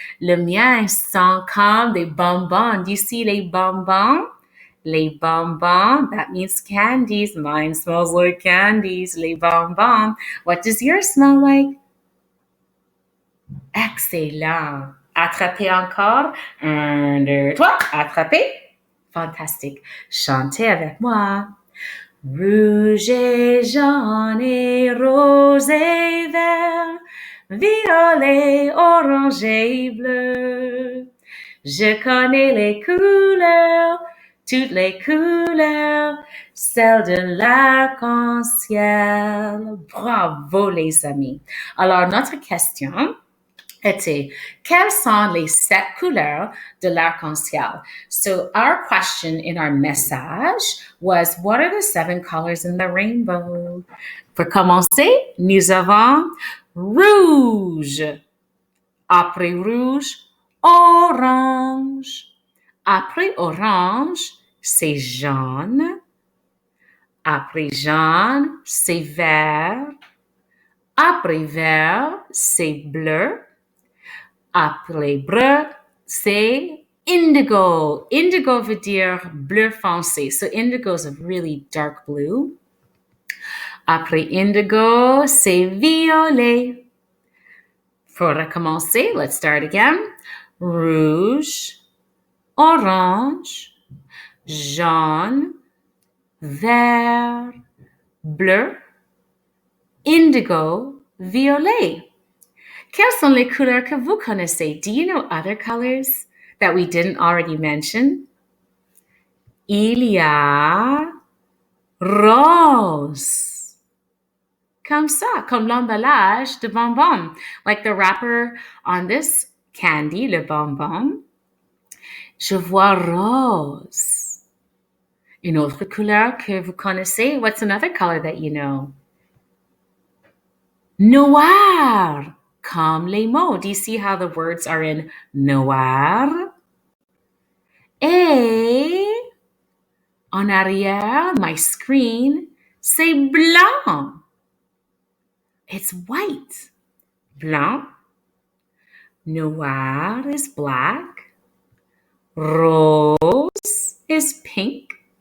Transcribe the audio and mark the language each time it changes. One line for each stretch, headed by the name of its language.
French: Le mien sent comme des bonbons.
English: Do you see les bonbons? Les bonbons, that means candies. Mine smells like candies. Les bonbons. What does yours smell like?
French: Excellent. Attrapez encore. 1, 2, 3. Attrapez. Fantastique. Chantez avec moi. Rouge et jaune et rose et vert, violet, orange et bleu. Je connais les couleurs, toutes les couleurs, celles de l'arc-en-ciel. Bravo les amis. Alors notre question, était quelles sont les 7 couleurs de l'arc-en-ciel?
English: So our question in our message was, what are the 7 colors in the rainbow?
French: Pour commencer, nous avons rouge. Après rouge, orange. Après orange, c'est jaune. Après jaune, c'est vert. Après vert, c'est bleu. Après bleu, c'est indigo. Indigo veut dire bleu foncé.
English: So indigo is a really dark blue.
French: Après indigo, c'est violet. Pour recommencer,
English: let's start again.
French: Rouge, orange, jaune, vert, bleu, indigo, violet. Quelles sont les couleurs que vous connaissez?
English: Do you know other colors that we didn't already mention?
French: Il y a rose. Comme ça, comme l'emballage de bonbons.
English: Like the wrapper on this candy,
French: le bonbon. Je vois rose. Une autre couleur que vous connaissez?
English: What's another color that you know?
French: Noir. Comme les mots.
English: Do you see how the words are in noir?
French: Et en arrière,
English: my screen,
French: c'est blanc.
English: It's white. Blanc. Noir is black. Rose is pink.